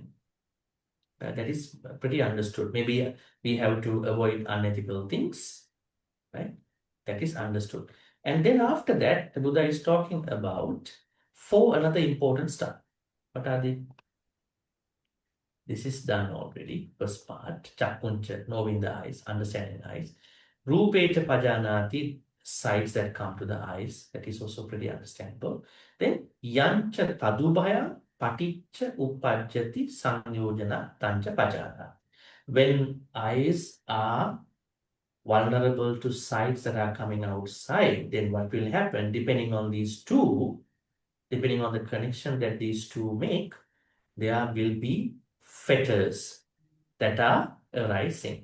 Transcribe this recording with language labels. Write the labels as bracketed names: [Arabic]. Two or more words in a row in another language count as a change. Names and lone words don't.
[English] That is pretty understood. Maybe we have to avoid unethical things, right? That is understood. And then after that, the Buddha is talking about four another important stuff. What are they? This is done already. First part, Chakuncha, knowing the eyes, understanding the eyes. [Pali] Rupeta pajanati, [English] sights that come to the eyes. That is also pretty understandable. [Pali] Then yancha tadubhaya paticca uppajjati sanyojana tancha pajana. [English] When eyes are vulnerable to sights that are coming outside, then what will happen? Depending on these two, depending on the connection that these two make, there will be fetters that are arising.